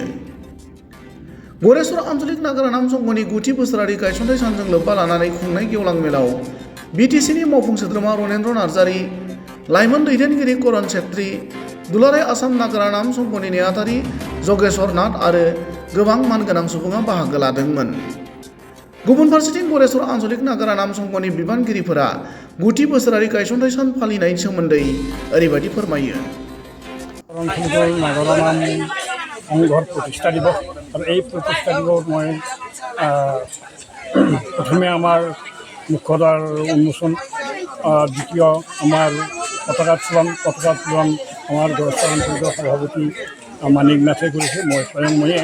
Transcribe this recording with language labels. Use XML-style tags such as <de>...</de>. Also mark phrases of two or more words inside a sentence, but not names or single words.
<brx>गरेसर आन्चलिक नागारा नाम संघनि 9थि बोसोरारि गायसनथाय सानजों लोब्बा लानानै खुंनाय गेवलां मेलाव बिटिसिनि मावफुं सोद्रोमा रनेन्द्र नार्जारि, लाइमोन दैदेनगिरि करन छेत्री, दुलाराय आसाम नागारा नाम संघनि नेहाथारि जगेश्वर नाथ आरो गोबां मानगोनां सुबुङा बाहागो लादोंमोन। गुबुन फारसेथिं गरेसर आन्चलिक नागारा नाम संघनि बिबानगिरिफोरा 9थि बोसोरारि गायसनथाय सान फालिनायनि सोमोन्दै ओरैबायदि फोरमायो।</brx> <as>नागारा नाम সংঘৰ প্ৰতিষ্ঠা দিৱস আৰু এই প্ৰতিষ্ঠা দিৱস মই প্ৰথমে আমাৰ মুখ্যদ্বাৰ উন্মোচন, দ্বিতীয় আমাৰ পতাকা উত্তোলন আমাৰ গড়চৰ অঞ্চলৰ সভাপতি মানিক নাথে কৰিছে, মই স্বয়ং ময়ে।</as>